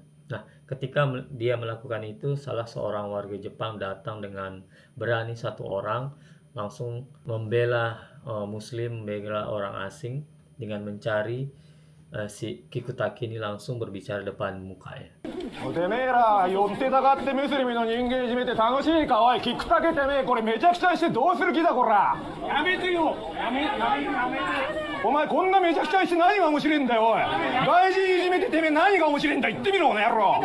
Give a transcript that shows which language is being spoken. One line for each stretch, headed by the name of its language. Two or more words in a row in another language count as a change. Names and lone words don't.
Indonesian: Nah, ketika dia melakukan itu, salah seorang warga Jepang datang dengan berani, satu orang langsung membela Muslim, membela orang asing dengan mencari si Kikutake ini langsung berbicara depan mukanya.
Japanese: てめえら寄ってたかってムスリムの人間いじめて楽しいかおいキックタケてめえこれめちゃくちゃにしてどうする気だこらやめてよやめてお前こんなめちゃくちゃにして何が面白いんだよおい外人いじめててめえ何が面白いんだ言ってみろこの野郎